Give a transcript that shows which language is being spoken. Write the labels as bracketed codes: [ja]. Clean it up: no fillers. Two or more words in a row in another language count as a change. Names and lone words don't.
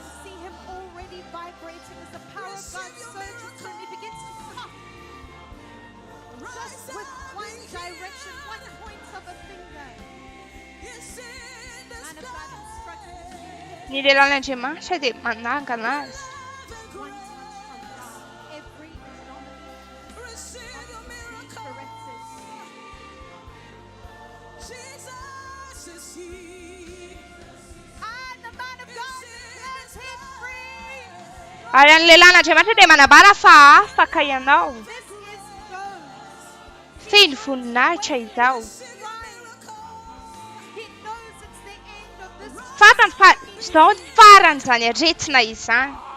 [en] See him already vibrating as the power of God surges through him. He begins to cough. Just with one direction, one point of a finger. Man of God instructed. [mg] ny lehilahin'Andriamanitra dia manangana azy [en] One touch from God. Every anomaly corrected. [mg] ary ny lehilahin'Andriamanitra dia manambara fa afaka ianao feno voninahitra izao fantany fa izao ny farany izany aretina izany